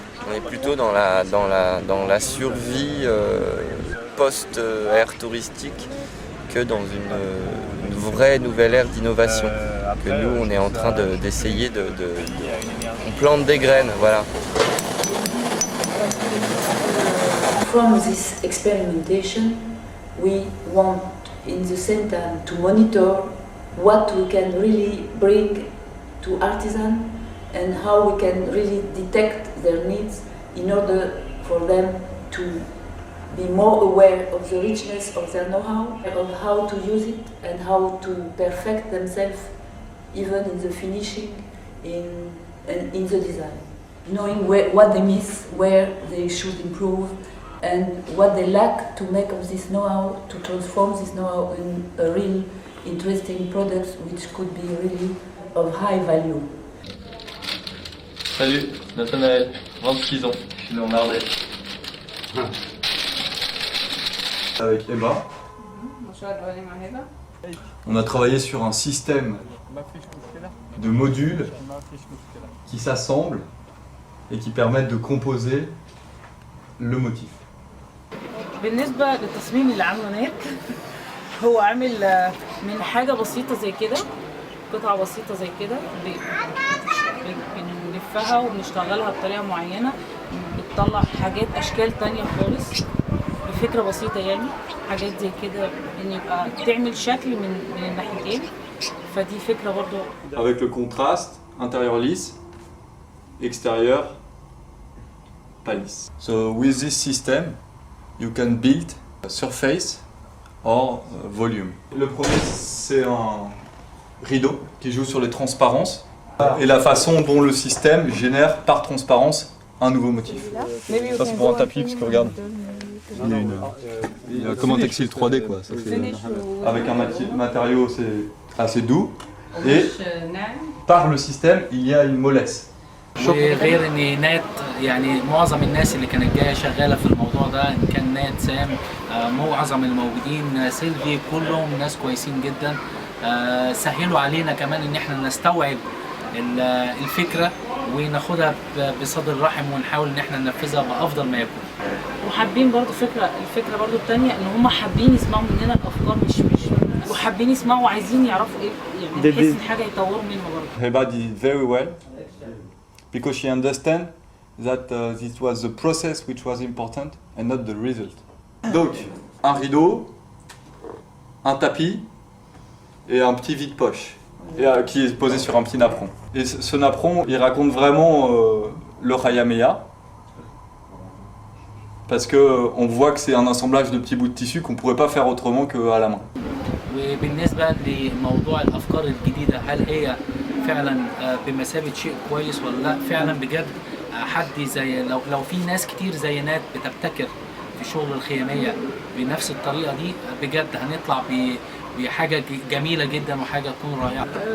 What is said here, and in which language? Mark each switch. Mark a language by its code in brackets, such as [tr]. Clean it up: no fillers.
[fr] On est plutôt dans la survie post-ère touristique que dans une vraie nouvelle ère d'innovation. Que nous, on est en train d'essayer on plante des graines, voilà. [en] From this experimentation, we want in the same time to monitor what we can really bring to artisans and how we can really detect their needs in order for them to be more aware of the richness of their know-how, of how to use it and how to perfect themselves even in the finishing, in the design. Knowing what they miss, where they should improve, and what they lack to make of this know-how, to transform this know-how in a real interesting product which could be really of high value. [fr] Salut, Nathanaël, 26 ans, je suis né en Ardèche. Avec Eba, on a travaillé sur un système de modules qui s'assemblent et qui permettent de composer le motif. [ar] بالنسبة للتصميم اللي عامله نات هو عامل من حاجة بسيطة زي كده، قطعة بسيطة زي كده بنلفها وبنشتغلها بطريقة معينة بتطلع حاجات أشكال تانية خالص بفكرة بسيطة يعني حاجات زي كده إن يبقى تعمل شكل من الناحيتين فدي فكرة برضو. [fr] Avec le contraste, intérieur lisse, extérieur pas lisse. [en] So with this system, you can build a surface or volume. [fr] Le premier, c'est un rideau qui joue sur les transparences et la façon dont le système génère par transparence un nouveau motif. Ça c'est pour un tapis parce que regarde, il y a un comment textile 3D quoi. Ça fait, avec un matériau c'est assez doux et par le système il y a une mollesse. [ar] غير ان نات يعني معظم الناس اللي كانت جايه شغاله في الموضوع ده ان كان نات سام معظم الموجودين سيلفي كلهم ناس كويسين جدا سهلوا علينا كمان ان احنا نستوعب الفكره وناخدها بصدر رحب ونحاول ان احنا ننفذها بافضل ما يكون. وحابين برضو الفكره برضو الثانيه ان هم حابين يسمعوا مننا الافكار مش وحابين يسمعوا وعايزين يعرفوا ايه يعني بحيث ان حاجه يطوروا منها برضو. [en] Heba did very well because she understands that this was the process which was important and not the result. [fr] Donc, un rideau, un tapis et un petit vide-poche qui est posé sur un petit napperon. Et ce napperon, il raconte vraiment le Hayameya parce qu'on voit que c'est un assemblage de petits bouts de tissu qu'on ne pourrait pas faire autrement qu'à la main. [ar] وبالنسبة لموضوع الأفكار الجديدة هل هي فعلا بمثابة شيء كويس ولا لا؟ فعلا بجد حد زي لو في ناس كتير زي نات بتبتكر في شغل الخيامية بنفس الطريقة دي بجد هنطلع بحاجة جميلة جدا وحاجة تكون رائعة.